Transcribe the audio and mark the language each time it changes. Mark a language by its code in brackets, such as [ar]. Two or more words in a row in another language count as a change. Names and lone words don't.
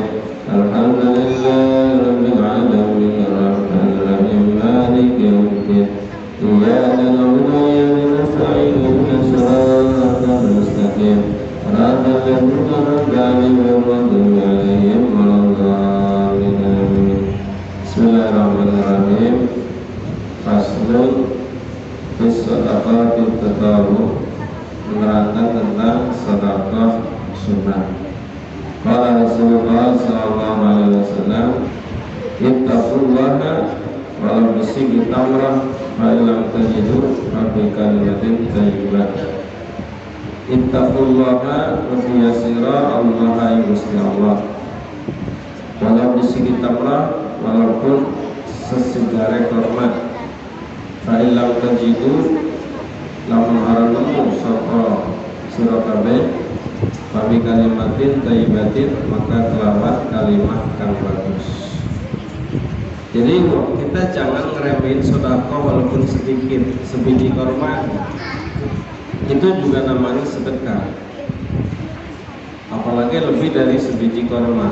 [ar] الحمد لله رب العالمين الرحمن الرحيم مالك يوم الدين. إياك نعبد وإياك نستعين اهدنا الصراط المستقيم صراط الذين أنعمت عليهم غير المغضوب عليهم ولا الضالين آمين. بسم الله الرحمن الرحيم. فصل في صدقة التطوع, [id] menerangkan tentang sedekah sunnah. [ar] قال رسول الله صلى الله عليه وسلم، اتقوا الله ولا تصيبوا تمرة فإن لم تجدوا فبكلمة طيبة. [jv] Ittaqullaha wa yasira Allah ya Gusti Allah. [ar] ولو تصيبوا تمرة, [jv] walaupun sesigare korma, [ar] فإن لم تجدوا, [jv] lamun arang nemu sapa sira kabeh [ar] فبكلمة طيبة, [jv] maka kelawan kalimat kang bagus. [id] Jadi kita jangan ngeremehin sedekah walaupun sedikit, sebiji korma itu juga namanya sedekah, apalagi lebih dari sebiji korma.